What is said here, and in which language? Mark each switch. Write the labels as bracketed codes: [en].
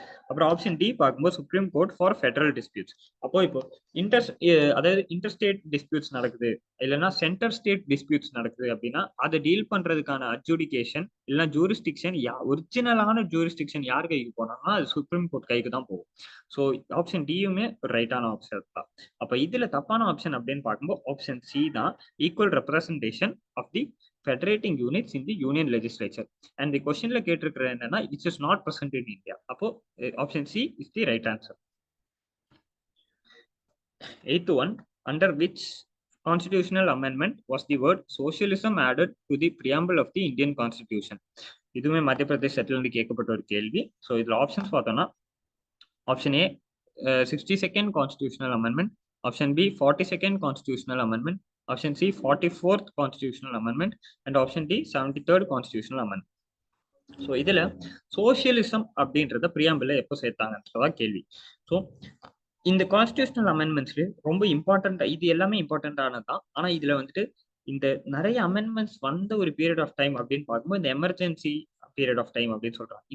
[ta] அப்புறம் option D பார்க்கும்போது supreme court for federal disputes. அப்போ இப்போ அதாவது இன்டர்ஸ்டேட் டிஸ்பியூட்ஸ் நடக்குது, இல்லைன்னா சென்டர் ஸ்டேட் டிஸ்பியூட்ஸ் நடக்குது அப்படின்னா அதை டீல் பண்றதுக்கான அட்ஜுடிகேஷன் இல்லைன்னா ஜூரிஸ்டிக்ஷன், ஒரிஜினலான ஜூரிஸ்டிக்ஷன் யார் கைக்கு போனோம்னா அது சுப்ரீம் கோர்ட் கைக்கு தான் போகும். ஸோ ஆப்ஷன் டியுமே ரைட்டான ஆப்ஷன் தான். அப்போ இதுல தப்பான ஆப்ஷன் அப்படின்னு பார்க்கும்போது ஆப்ஷன் சி தான், equal representation of the [en] federating units in the union legislature. And the questionல [ta] கேட்டிருக்கிற என்னன்னா [en] it is not present in India. [ta] அப்போ [en] option C is the right answer. Eighth one, under which constitutional amendment was the word socialism added to the preamble of the Indian constitution? [ta] இதுவுமே மத்திய Pradesh settle இருந்து கேட்கப்பட்ட ஒரு கேள்வி. So இதுல options பார்த்தோம்னா option A [en] 62nd constitutional amendment, option B 42nd constitutional amendment, [ta] option C 44th constitutional amendment, and option D 73rd constitutional amendment. So இதுல socialism அப்படின்றத பிரியாம்பிள் எப்போ சேர்த்தாங்கன்றதா கேள்வி. ஸோ இந்த கான்ஸ்டியூஷனல் அமெண்ட்மெண்ட்ஸ்ல ரொம்ப இம்பார்ட்டன்டா, இது எல்லாமே இம்பார்ட்டன்டானது தான். ஆனா இதுல வந்துட்டு இந்த நிறைய அமெண்ட்மெண்ட்ஸ் வந்த ஒரு பீரியட் ஆஃப் டைம் அப்படின்னு பார்க்கும்போது இந்த எமர்ஜென்சி பீரியட் ஆஃப் டைம் அப்படின்னு சொல்றாங்க.